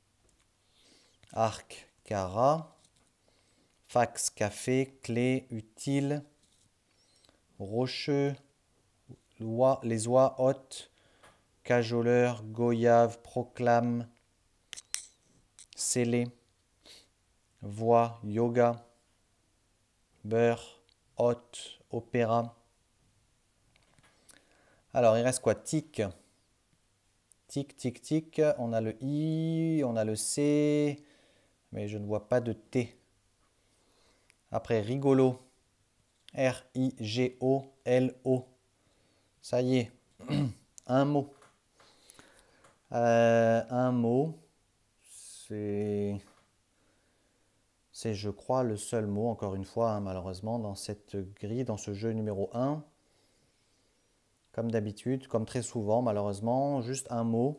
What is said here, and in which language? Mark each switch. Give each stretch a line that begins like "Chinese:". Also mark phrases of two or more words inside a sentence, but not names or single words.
French: arc, cara, fax, café, clé, utile, rocheux, les oies, hôtes, cajoleur, goyave, proclame, scellé, voix, yoga, beurre, hôte, opéra. Alors, il reste quoi? Tic. Tic, tic, tic. On a le I, on a le C, mais je ne vois pas de T. Après, rigolo. R-I-G-O-L-O. Ça y est. Un mot. Un mot. C'est, je crois, le seul mot, encore une fois, hein, malheureusement, dans cette grille, dans ce jeu numéro 1. Comme d'habitude, comme très souvent, malheureusement, juste un mot.